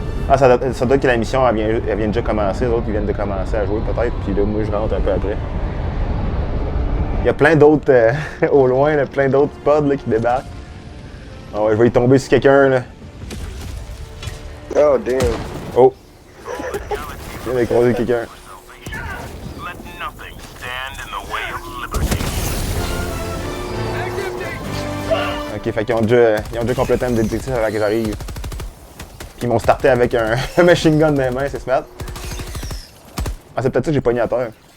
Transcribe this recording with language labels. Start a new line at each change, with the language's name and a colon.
French: Ah, ça doit que la mission, elle vient déjà commencer. Les autres, ils viennent de commencer à jouer, peut-être. Puis là, moi, je rentre un peu après. y a plein d'autres au loin, là, plein d'autres pods là, qui débarquent. Ah ouais, je vais y tomber sur quelqu'un là.
English: Oh, damn. Oh!
French: Je viens de croiser quelqu'un.
English: Let nothing stand in the way of liberty.
French: Ok, fait qu'ils ont déjà complété un détective avant que j'arrive. Puis ils m'ont starté avec un machine gun dans les mains, c'est smart. Ah, c'est peut-être ça que j'ai pogné à terre.